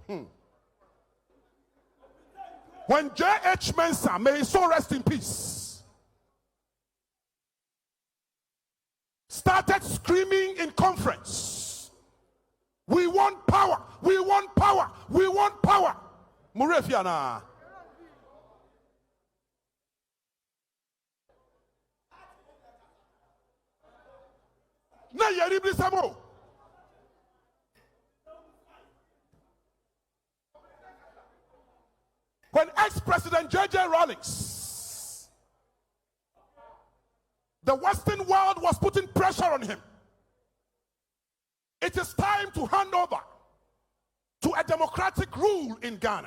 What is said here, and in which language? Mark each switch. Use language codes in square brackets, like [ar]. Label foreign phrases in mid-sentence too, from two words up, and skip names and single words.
[en] When J.H. Mensah, may his soul rest in peace, started screaming in conference, we want power, we want power, we want power. Murefiana. Na yeri samo. When ex-president J.J. Rawlings, the Western world was putting pressure on him. It is time to hand over to a democratic rule in Ghana.